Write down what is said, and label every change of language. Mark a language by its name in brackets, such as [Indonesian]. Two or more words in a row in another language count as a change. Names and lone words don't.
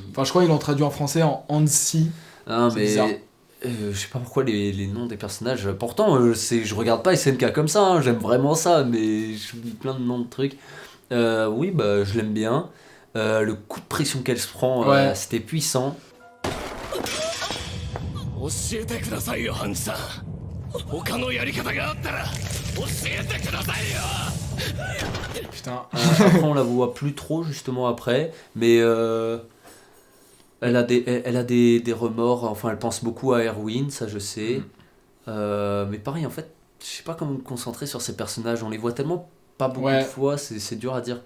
[French] Enfin, je crois qu'ils l'ont traduit en français en Ansi. Ah, mais je sais pas pourquoi les noms des personnages. Pourtant, je regarde pas SNK comme ça, hein, j'aime vraiment ça, mais j'oublie plein de noms de trucs. Oui, bah, je l'aime bien. Le coup de pression qu'elle se prend, Ouais. c'était puissant. [Japanese] 教えてくださいよハンジさん他のやり方があったら教えてくださいよ [French] Putain. Après, on la voit plus trop, justement, après. Mais elle a des remords. Enfin, elle pense beaucoup à Erwin, ça je sais. Mais pareil, en fait, je sais pas comment me concentrer sur ces personnages. On les voit tellement pas beaucoup Ouais. de fois, c'est dur à dire.